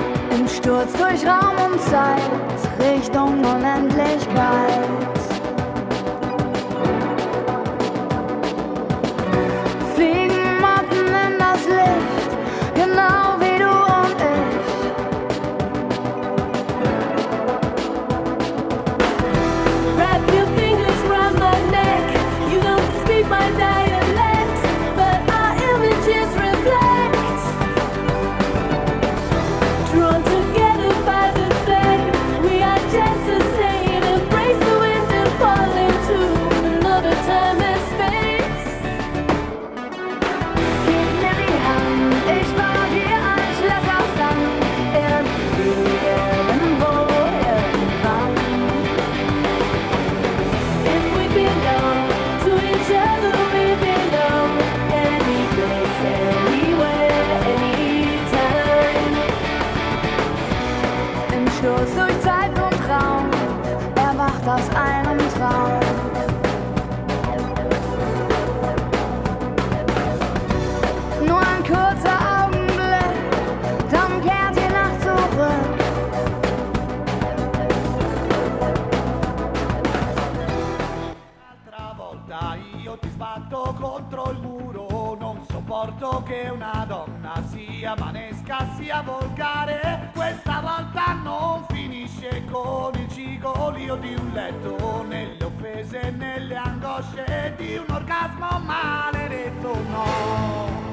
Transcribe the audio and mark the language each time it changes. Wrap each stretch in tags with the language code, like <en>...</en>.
<de>Im Sturz durch Raum und Zeit, Richtung Unendlichkeit. Fliegen Motten in das Licht, genau wie du und ich.</de> <en>Wrap your fingers round my neck, you don't speak my dialect, but our images reflect. Drawn together by the flame, we are just the same. Embrace the wind and fall into another time and space.</en> <de>Gib mir die Hand, ich baue dir ein Schloss aus Sand. Irgendwo, irgendwann.</de> <en>If we belong to each other, we belong. Any place, anywhere, anytime.</en> <de>Im Stoß durch Zeit und Raum, erwacht aus einem Traum. Nur ein kurzer Augenblick, dann kehrt die Nacht zurück.</de> <it>Un'altra volta io ti sbatto contro il muro. Non sopporto che una donna sia manesca, sia volgare. Questa volta non finisce finisce con il cigolio di un letto, nelle offese e nelle angosce di un orgasmo maledetto, no.</it>